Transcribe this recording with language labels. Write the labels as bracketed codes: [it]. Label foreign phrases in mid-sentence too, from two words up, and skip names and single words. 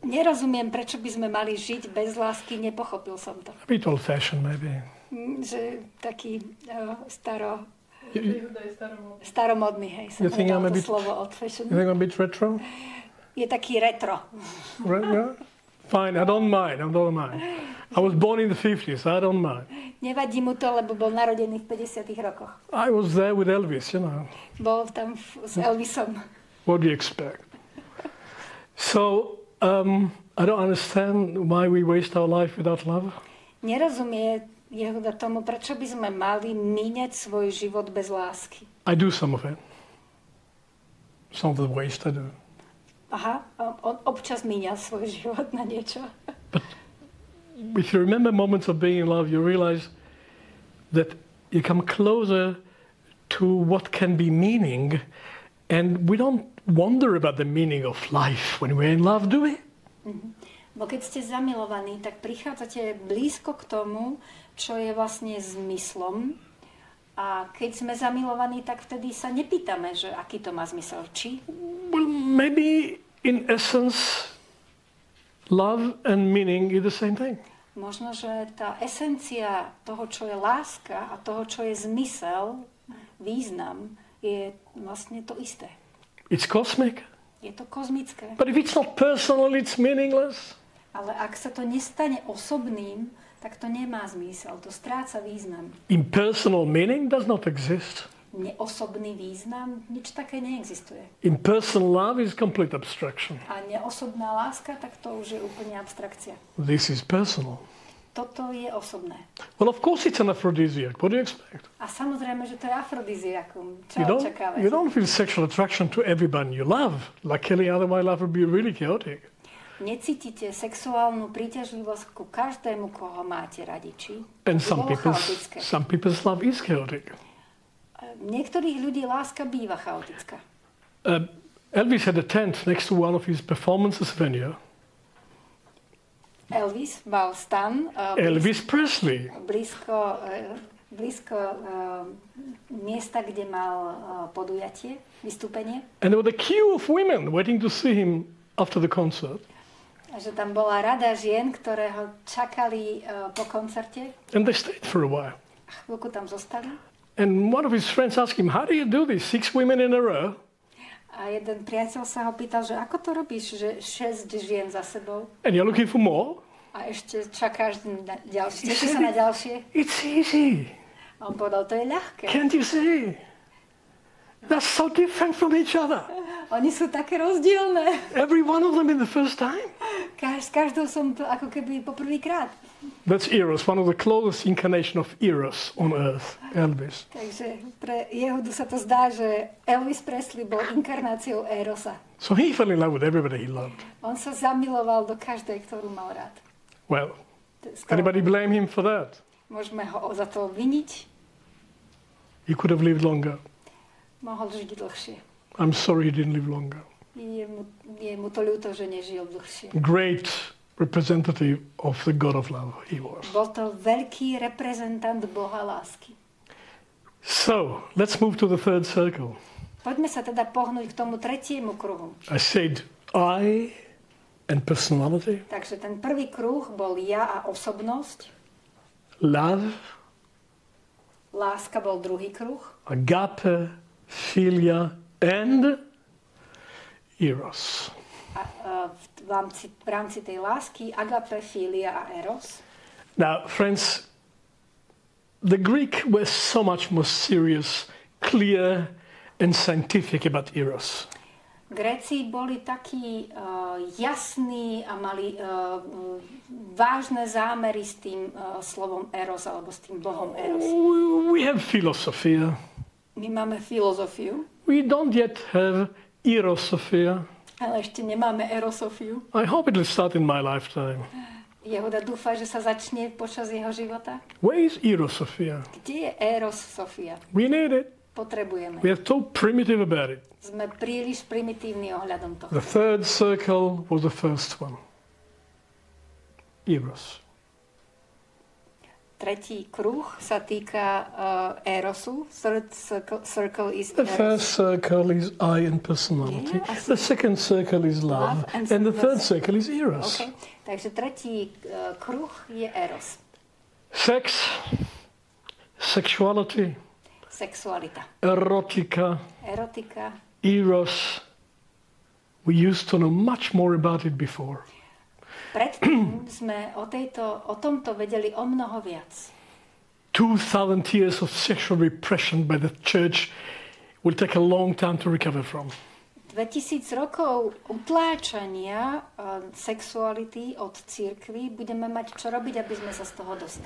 [sk] Nerozumiem, prečo by sme mali žiť bez lásky, nepochopil som to. [en] A bit old-fashioned, maybe. [sk] Že taký Juda je staromodný. staromodný, hej, som [en] You think I'm [sk] hľadal [en] a [sk] to [en] bit- [sk] slovo old-fashioned. [en] You think I'm a bit retro? [sk] Je taký retro. [en] Right, yeah? Fine, I don't mind. I was born in the 50s, I don't mind. [sk] Nevadí mu to, lebo bol narodený v 50. rokoch. [en] I was there with Elvis, you know. [sk] Bol tam s Elvisom. [en] What do you expect? So, I don't understand why we waste our life without love. [sk] Nerozumie Jehuda tomu, prečo by sme mali míňať svoj život bez lásky. [en] I do some of it. Some of the waste I do. [sk] Aha, on občas míňa svoj život na niečo. [en] If you remember moments of being in love, you realize that you come closer to what can be meaning, and we don't wonder about the meaning of life when we're in love, do we? [sk] Bo keď ste zamilovaní, tak prichádzate blízko k tomu, čo je vlastne zmyslom. A keď sme zamilovaní, tak vtedy sa nepýtame, že aký to má zmysel. Či? [en] Well, maybe in essence, love and meaning is the same thing. [sk] Možno, že tá esencia toho, čo je láska a toho, čo je zmysel, význam, je vlastne to isté. [en] It's cosmic. [sk] Je to kozmické. [en] But if it's not personal, it's meaningless. [sk] Ale ak sa to nestane osobným, tak to nemá zmysel. To stráca význam. [en] Impersonal meaning does not exist. [sk] neosobný význam, nič také neexistuje. [en] Impersonal love is complete abstraction. [sk] A neosobná láska, tak to už je úplne abstrakcia. [en] This is personal. [sk] Toto je osobné. [en] Well, of course it's an aphrodisiac. What do you expect? [sk] A samozrejme, že to je afrodiziakum. Čo [en] You [sk] očakávate? [en] don't feel sexual attraction to everyone you love. Luckily, otherwise life would be really chaotic. [sk] Necítite sexuálnu príťažlivosť ku každému, koho máte radi, či? [en] And [sk] To bolo chaotické. [en] some people's love is chaotic. [sk] Niektorých ľudí láska býva chaotická. [en] Elvis had a tent next to one of his performances venue. [sk] Elvis mal stan Elvis Presley. blízko miesta, kde mal podujatie, vystúpenie. [en] And there was a queue of women waiting to see him after the concert. [sk] A že tam bola rada žien, ktoré ho čakali po koncerte. [en] And they stayed for a while. [sk] A chvíľku tam zostali. [en] And one of his friends asked him, how do you do this? 6 women in a row? [sk] A jeden priateľ sa ho pýtal, že ako to robíš, že 6 žien za sebou [en] And you're looking for more? [sk] a ešte čakáš na ďalšie, tešíš sa na ďalšie. [en] It's easy. [sk] A on povedal, to je ľahké. [en] Can't you see? They're so different from each other. [sk] Oni sú také rozdielne. [en] Every one of them in the first time. [sk] S každou som to ako keby poprvýkrát. [en] That's Eros, one of the closest incarnation of Eros on earth, Elvis. [sk] Takže pre Jehudu sa to zdá, že Elvis Presley bol inkarnáciou Erosa. [en] So he fell in love with everybody he loved. [sk] On sa zamiloval do každej, ktorú mal rád. [en] Well, [sk] Z toho [en] anybody blame him for that? [sk] môžeme ho za to viniť. [en] He could have lived longer. [sk] Mohol žiť dlhšie. [en] I'm sorry he didn't live longer. [sk] Je mu to ľúto, že nežil dlhšie. [en] Great representative of the God of love he was. [sk] Bol to veľký reprezentant Boha lásky. [en] So, let's move to the third circle. [sk] Poďme sa teda pohnúť k tomu tretiemu kruhu. [en] I said I and personality, [sk] Takže ten prvý kruh bol ja a osobnosť. [en] love, [sk] Láska bol druhý kruh. [en] agape, philia, and eros. [sk] A v rámci tej lásky agape, filia a eros. [en] Now, friends, the Greek was so much more serious, clear, and scientific about eros. [sk] Gréci boli takí jasní a mali vážne zámery s tým slovom eros alebo s tým bohom eros. [en] We have philosophia. [sk] My máme filozofiu, [en] We don't yet have erosophia. [sk] ale ešte nemáme erosofiu. [en] I hope it will start in my lifetime. [sk] Jehuda dúfa, že sa začne počas jeho života. [en] Where is erosophia? [sk] Kde je erosofia? [en] We need it. [sk] Potrebujeme. [en] We are so primitive about it. [sk] Sme príliš primitívni ohľadom toho. [en] The third circle was the first one. Eros. [sk] Tretí kruh sa týka erosu. [en] Third circle is The first eros. circle is I and personality. Yeah, I see. The second circle is love. Love and And the third first- circle is eros. Okay. [sk] Takže tretí kruh je eros. [en] Sex, sexuality, [sk] Sexualita. [en] erotica, [sk] Erotika. [en] eros. We used to know much more about it before. [sk] Predtým sme o tomto vedeli o mnoho viac. [en] 2,000 years of sexual repression by the church will take a long time to recover from. [sk] 2000 rokov utláčania sexuality od cirkvi budeme mať čo robiť, aby sme sa z toho dostali.